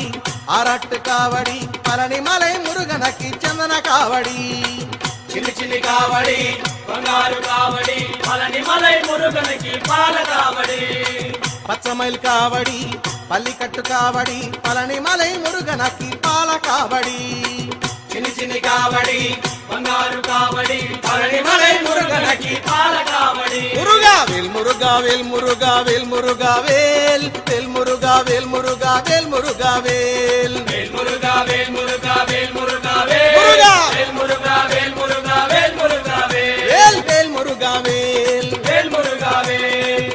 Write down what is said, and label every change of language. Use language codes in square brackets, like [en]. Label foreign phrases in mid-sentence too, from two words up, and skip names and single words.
[ta] ஆராட்டு காவடி பழனி மலை முருகனக்கு சந்தன காவடி [te] చిన్ని చిన్ని కావడి బంగారు కావడి పళని మలై మురుగనకి పాల కావడి [ta] பச்சமைல் காவடி பள்ளிக்கட்டு காவடி பழனி மலை முருகனக்கு பால காவடி [te] చిన్ని చిన్ని కావడి బంగారు కావడి పళని మలై మురుగనకి పాల కావడి [ta] முருகா வேல் முருகா வேல் முருகா வேல் முருகா வேல் வேல் முருகா வேல் முருகா வேல் முருகா வேல் வேல் முருகா வேல் முருகா வேல் முருகா வேல் முருகா! வேல் முருகா வேல் முருகா வேல் முருகா வேல் வேல் வேல் முருகா வேல் வேல் முருகா வேல்